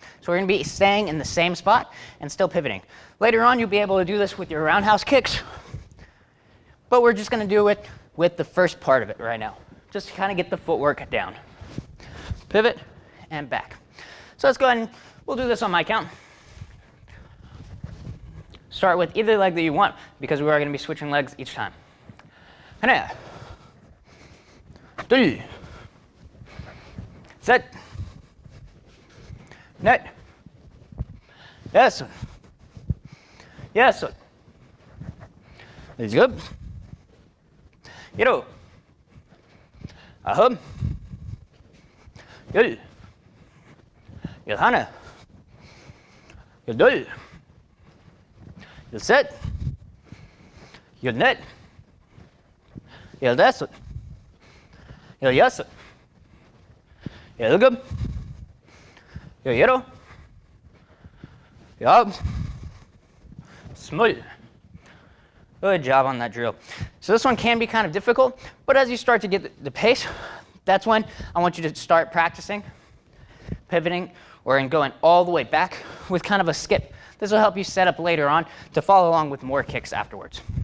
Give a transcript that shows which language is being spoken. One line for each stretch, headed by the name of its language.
English: So we're going to be staying in the same spot and still pivoting. Later on, you'll be able to do this with your roundhouse kicks, but we're just going to do it with the first part of it right now, just to kind of get the footwork down. Pivot and back. So let's go ahead and we'll do this on my count. Start with either leg that you want, because we are going to be switching legs each time.
Korean: 하나, 둘, 셋, 넷, 다섯, 여섯, 일곱, 일곱, 아홉, 열, 열하나, 열둘, 열셋, 열넷, 열다섯, 열여섯, 열일곱, 열여덟, 열아홉, 스물.
English: Good job on that drill. So this one can be kind of difficult, but as you start to get the pace, that's when I want you to start practicing pivoting or in going all the way back with kind of a skip. This will help you set up later on to follow along with more kicks afterwards.